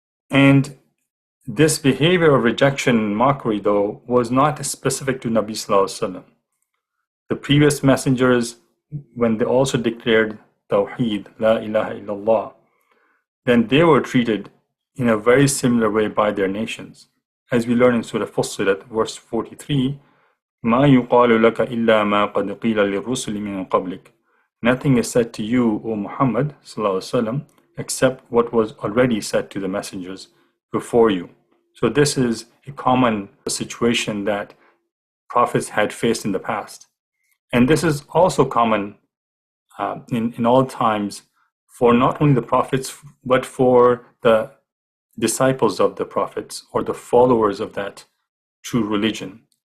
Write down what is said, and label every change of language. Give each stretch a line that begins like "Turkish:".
English: And this behavior of rejection and mockery, though, was not specific to Nabi Sallallahu Alaihi Wasallam. The previous messengers, when they also declared Tawheed, La ilaha illallah, then they were treated in a very similar way by their nations. As we learn in Surah Fussilat, verse 43,
Arabic: مَا يُقَالُ لَكَ إِلَّا مَا قَدْ قِيلَ لِلرُّسُلِ مِنْ قَبْلِكَ.
English: Nothing is said to you, O Muhammad sallallahu alaihi wasallam, except what was already said to the messengers before you. So this is a common situation that prophets had faced in the past. And this is also common in all times for not only the prophets, but for the disciples of the prophets or the followers of that true religion.